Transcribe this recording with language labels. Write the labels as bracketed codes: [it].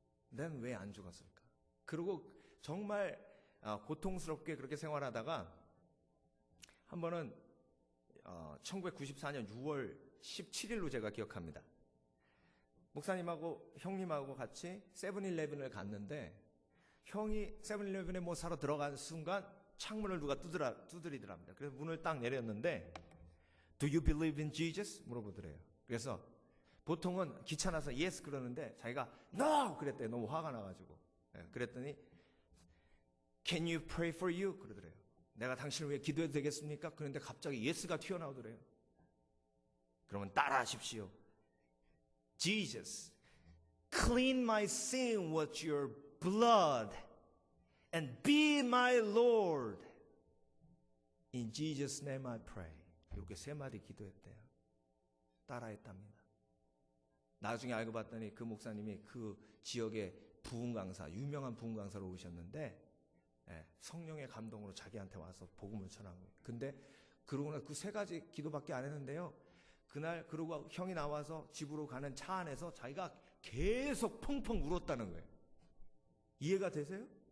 [ko] 난 왜 안 죽었을까? 그리고 정말 고통스럽게 그렇게 생활하다가 한 번은 1994년 6월 17일로 제가 기억합니다. 목사님하고 형님하고 같이 세븐일레븐을 갔는데 형이 세븐일레븐에 뭐 사러 들어간 순간 창문을 누가 두드리더랍니다. 그래서 문을 딱 내렸는데 [en] Do you believe in Jesus? [ko] 물어보더래요. 그래서 보통은 귀찮아서 yes 그러는데 자기가 no! 그랬대요. 너무 화가 나가지고. 그랬더니 [en] Can you pray for you? [ko] 그러더래요. 내가 당신을 위해 기도해도 되겠습니까? 그런데 갑자기 yes가 튀어나오더래요. 그러면 따라하십시오. [en] Jesus, clean my sin with your blood and be my Lord. In Jesus' name I pray. [ko] 이렇게 3마디 기도했대요. 따라했답니다. 나중에 알고 봤더니 그 목사님이 그 지역의 부흥강사, 유명한 부흥강사로 오셨는데 성령의 감동으로 자기한테 와서 복음을 전한 거예요. 근데 그러고 나서 그 3가지 기도밖에 안 했는데요. 그날 그러고 형이 나와서 집으로 가는 차 안에서 자기가 계속 펑펑 울었다는 거예요. 이해가 되세요?